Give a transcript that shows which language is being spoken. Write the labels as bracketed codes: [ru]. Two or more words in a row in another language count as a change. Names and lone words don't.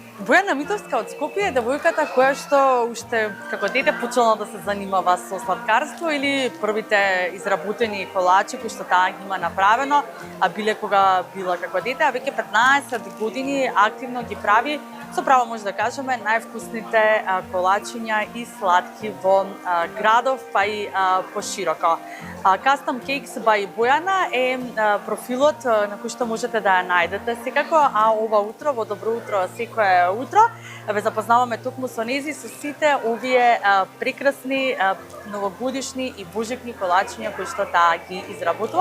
[mk] Бојана Митовска од Скопје е девојката која што уште како дете почнала да се занимава со сладкарство или првите изработени колачи кои што таа ги има направено, а биле кога била како дете, а веќе 15 години активно ги прави, со право може да кажеме, највкусните колачиња и сладки во градов, па и пошироко. Custom Cakes by Бојана е профилот на кој што можете да ја најдете секако, а ова утро во Добро утро секое утро ве запознаваме токму со нези со сите овие прекрасни новогодишни и божикни колачиња кои што таа ги изработува.